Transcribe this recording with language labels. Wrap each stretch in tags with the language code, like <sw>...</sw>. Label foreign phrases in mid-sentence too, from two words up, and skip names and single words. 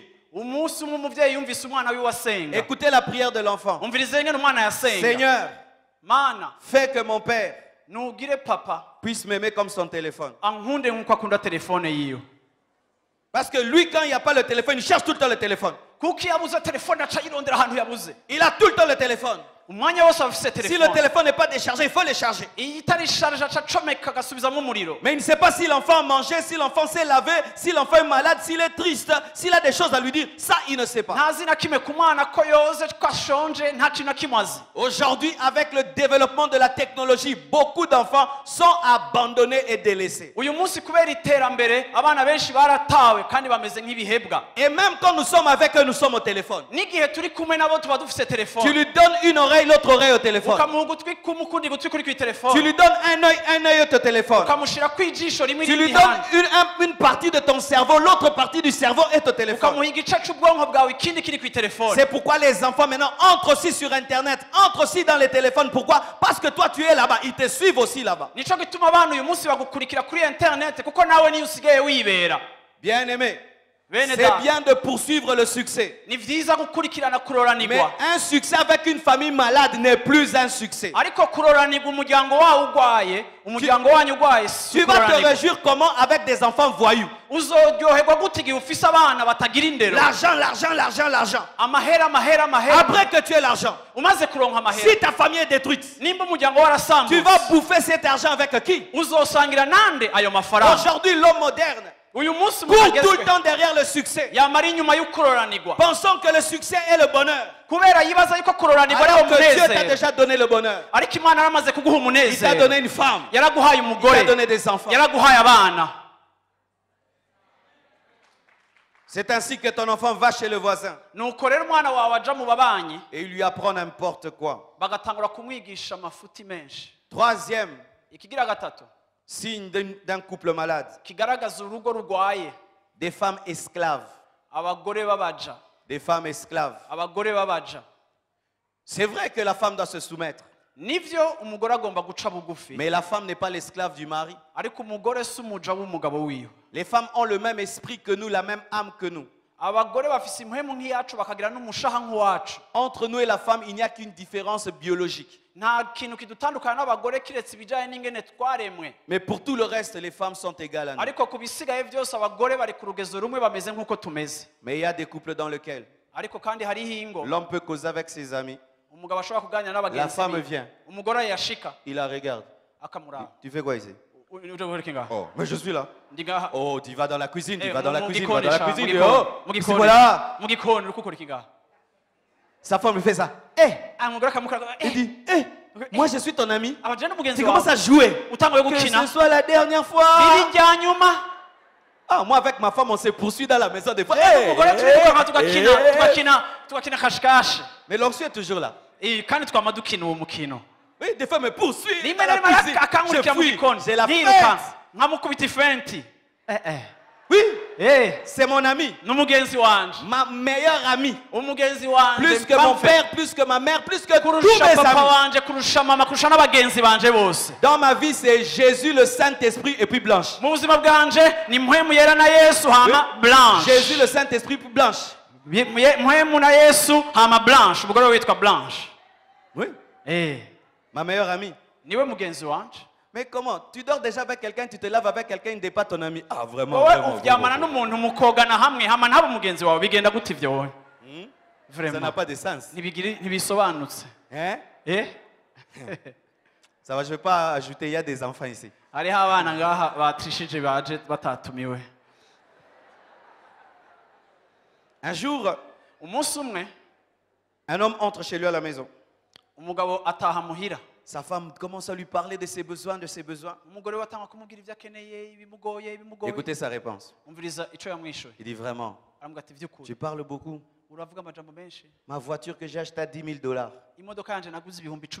<rn>umunsi umwe umuvyeyi yumvise umwana wiwe asenga.</rn> <fr>Écoutez la prière de l'enfant.</fr> <rn>umvirize ngene umwana yasenga.</rn> <fr>Seigneur,</fr> <rn>mana</rn> <fr>fais que mon père</fr> <rn>nugire papa</rn> <fr>puisse m'aimer comme son téléphone.</fr> <rn>ankunde nk'uko akunda telefone yiwe.</rn> <fr>Parce que lui, quand il n'y a pas le téléphone, il cherche tout le temps le téléphone.</fr> <rn>kuko iyo abuze telefone aca yirondera ahantu yabuze.</rn> <fr>Il a tout le temps le téléphone.</fr> <rn>umwanya wose afise</rn> <fr>Si le</fr> <rn>telefone.</rn> <fr>téléphone n'est pas déchargé, il faut le charger.</fr> <rn>iyo itari sharje aca acomeka agasubizamo umuriro.</rn> <fr>Mais il ne sait pas si l'enfant a mangé, si l'enfant s'est lavé, si l'enfant est malade, s'il est triste, s'il a des choses à lui dire. Ça, il ne sait pas.</fr> <rn>ntazi na kimwe ku mwana ko yoze ko ashonje nta kintu na kimwe azi.</rn> <fr>Aujourd'hui, avec le développement de la technologie, beaucoup d'enfants sont abandonnés et délaissés.</fr> <rn>uyu munsi kubera iterambere abana benshi baratawe kandi bameze nk'ibihebwa.</rn> <fr>Et même quand nous sommes avec eux, nous sommes au téléphone.</fr> <rn>n'igihe turi kumwe nabo tuba dufise</rn> <fr>Tu</fr> <rn>telefone.</rn> <fr>lui donnes une oreille, l'autre oreille au téléphone.</fr> <rn>ukamuha ugutwi kumwe ukundi gutwi kuri</rn> <fr>Tu</fr> <rn>kw'itelefone.</rn> <fr>lui donnes un œil au téléphone.</fr> <rn>ukamushira kw'ijisho rimwe</rn> <fr>Tu lui</fr> <rn>irindi</rn> <fr>donnes</fr> <rn>handi.</rn> <fr>une partie de ton cerveau, l'autre partie du cerveau est au téléphone.</fr> <rn>ukamuha igice c'ubwonko bwawe ikindi kiri kw'itelefone.</rn> <fr>C'est pourquoi les enfants maintenant entrent aussi sur Internet, entrent aussi dans les téléphones. Pourquoi? Parce que toi tu es là-bas, ils te suivent aussi là-bas.</fr> <rn>nico gituma abana uyu munsi bagukurikira kuri internet kuko nawe niyo usigaye wibera.</rn> <fr>Bien-aimé,</fr> <rn>bene</rn> <fr>c'est</fr> <rn>da</rn> <fr>bien de poursuivre le succès.</fr> <rn>ni vyiza gukurikirana</rn> <fr>Mais</fr> <rn>kuroranirwa,</rn> <fr>un succès avec une famille malade n'est plus un succès.</fr> <rn>ariko kuroranirwa umuryango wawe ugwaye, umuryango wanyu ugwaye si</rn> <fr>Tu vas te</fr> <rn>kuroranirwa.</rn> <fr>réjouir comment avec des enfants voyous?</fr> <rn>uzoryoherwa gute igihe ufise abana batagira indero?</rn> <fr>L'argent, l'argent, l'argent, l'argent.</fr> <rn>amahera amahera amahera.</rn> <fr>Après que tu aies l'argent,</fr> <rn>umaze kuronka amahera,</rn> <fr>si ta famille est détruite,</fr> <rn>nimba umuryango</rn> <fr>tu</fr> <rn>warasambutse</rn> <fr>vas bouffer cet argent avec qui?</fr> <rn>uzosangira nande ayo mafaranga?</rn> <fr>Aujourd'hui, l'homme moderne</fr> <rn>uyu munsi</rn> <fr>court tout le</fr> <rn>mutagezwe</rn> <fr>temps derrière le succès,</fr> <rn>yamara inyuma y'ukuroranirwa</rn> <fr>pensant que le succès est le bonheur.</fr> <rn>kubera yibaza yuko kuroranirwa ariwo</rn> <fr>Alors que Dieu t'a</fr> <rn>munezero.</rn> <fr>déjà donné le bonheur.</fr> <rn>ariko imana yaramaze kuguha</rn> <fr>Il t'a</fr> <rn>umunezero,</rn> <fr>donné une femme,</fr> <rn>yaraguhaye</rn> <fr>il t'a</fr> <rn>umugore,</rn> <fr>donné des enfants.</fr> <rn>yaraguhaye abana.</rn> <fr>C'est ainsi que ton enfant va chez le voisin</fr> <rn>nuko rero umwana wawe aja mu babanyi</rn> <fr>et il lui apprend n'importe quoi.</fr> <rn>bagatangura kumwigisha amafuti menshi.</rn> <fr>Troisième</fr> <rn>ikigira gatatu</rn> <fr>signe d'un couple malade,</fr> <rn>kigaragaza urugo rugwaye,</rn> <fr>des femmes esclaves.</fr> <rn>abagore babaja,</rn> <fr>Des femmes esclaves.</fr> <rn>abagore babaja.</rn> <fr>C'est vrai que la femme doit se soumettre,</fr> <rn>nivyo umugore agomba guca bugufi,</rn> <fr>mais la femme n'est pas l'esclave du mari.</fr> <rn>ariko umugore si umuja w'umugabo wiwe.</rn> <fr>Les femmes ont le même esprit que nous, la même âme que nous.</fr> <rn>abagore bafise impwemu nk'iyacu bakagira n'umushaha nk'uwacu.</rn> <fr>Entre nous et la femme, il n'y a qu'une différence biologique.</fr> <rn>nta kintu kidutandukana n'abagore kiretse ibijyanye n'ingene twaremwe,</rn> <fr>Mais pour tout le reste, les femmes sont égales à nous.</fr> <rn>ariko ku bisigaye byose abagore bari ku rugezo rumwe bameze nk'uko tumeze.</rn> <fr>Mais il y a des couples dans lesquels</fr> <rn>ariko kandi hariho ingo</rn> <fr>l'homme peut causer avec ses amis.</fr> <rn>umugabo ashobora kuganira</rn> <fr>La</fr> <rn>n'abagenzi</rn> <fr>femme</fr> <rn>be,</rn> <fr>vient,</fr> <rn>umugore yashika</rn> <fr>il la regarde.</fr> <rn>akamuraba.</rn> <fr>Tu fais quoi ici?</fr> <rn>uje guhera ngaha</rn> <fr>Oh, mais je suis là.</fr> <rn>ndi ngaha.</rn> <fr>Oh, tu vas dans la cuisine, tu Eh, vas dans la</fr> <rn>mu</rn> <fr>cuisine, tu vas</fr> <rn>gikoni</rn> <fr>dans la</fr> <rn>sha, mu</rn> <fr>cuisine.</fr> <rn>gikoni, Oh, mu</rn> <fr>c'est</fr> <rn>gikoni,</rn> <fr>voilà.</fr> <rn>mu gikoni uri gukora iki ngaha?</rn> <fr>Sa femme lui fait ça. Eh,</fr> <rn>umugore akamukora</rn> <fr>il dit, eh, moi je suis ton ami.</fr> <rn>abajene n'umugenzi</rn> <fr>Tu commences</fr> <rn>wawe</rn> <fr>à jouer.</fr> <rn>utanguye</rn> <fr>Que</fr> <rn>gukina</rn> <fr>ce soit la dernière fois.</fr> <rn>biri rya nyuma.</rn> <fr>Ah, moi avec ma femme, on se poursuit dans la maison des fois.</fr> <rn>umugore turirukanka tugakina eh. tugakina tugakina kashikashi.</rn> <fr>Mais l'onction est toujours là.</fr> <rn>kandi twama dukina uwo mukino.</rn> <fr>Oui, des fois me poursuit.</fr> <rn>rimwe</rn> <fr>dans</fr> <rn>na</rn> <fr>la</fr> <rn>rimwe</rn> <fr>cuisine.</fr> <rn>akankurikira</rn> <fr>Je</fr> <rn>mu</rn> <fr>fuis.</fr> <rn>gikoni</rn> <fr>J'ai la</fr> <rn>nirukanka</rn> <fr>fête.</fr> <rn>nkamukubita ifenti.</rn> <fr>Oui, Eh, c'est mon ami.</fr> <rn>n'umugenzi wanje,</rn> <fr>Ma meilleure amie.</fr> <rn>umugenzi wanje</rn> <fr>Plus que mon père, plus que ma mère, plus que tous</fr> <rn>kurusha</rn> <fr>mes</fr> <rn>papa</rn> <fr>amis.</fr> <rn>wanje, kurusha mama, kurusha n'abagenzi banje bose.</rn> <fr>Dans ma vie, c'est Jésus, le Saint-Esprit et puis Blanche.</fr> <rn>mu buzima bwanje ni mpwemu yera na Yesu hama Blanche.</rn> <fr>Jésus, le Saint-Esprit puis Blanche.</fr> <rn>mpwemu na Yesu hama Blanche, umugore we witwa Blanche.</rn> <fr>Oui, ma meilleure amie.</fr> <rn>niwe mugenzi wanje.</rn> <fr>Mais comment? Tu dors déjà avec quelqu'un, tu te laves avec quelqu'un, il n'est pas ton ami. Ah, vraiment,</fr> <rn>wowe</rn> <fr>vraiment,</fr> <rn>uryamana</rn> <fr>vraiment.</fr> <rn>n'umuntu mukogana hamwe hama ntaba umugenzi wawe, bigenda gute ivyo wowe?</rn> <fr>Ça n'a Vraiment pas de sens.</fr> <rn>ntibisobanutse. Hein? Eh,</rn> <fr>Ça va, je ne vais pas ajouter, il y a des enfants ici.</fr> <rn>hariho abana ngaha batrishije baje batatumiwe.</rn> <fr>Un jour,</fr> <rn>umunsi umwe</rn> <fr>un homme entre chez lui à la maison.</fr> <rn>umugabo ataha muhira</rn> <fr>Sa femme commence à lui parler de ses besoins,</fr> <rn>umugore we atanga kumubwira ibyo akeneye ibimugoye</rn> <fr>Écoutez sa réponse.</fr> <rn>umviriza icyo yamwishuye</rn> <fr>Il dit vraiment,</fr> <rn>aramubwira ati by'ukuri</rn> <fr>tu parles beaucoup.</fr> <rn>uravuga amajambo menshi</rn> <fr>Ma voiture que j'ai achetée à 10 000 $,</fr> <rn>imodoka yanjye naguze ibihumbi 10</rn>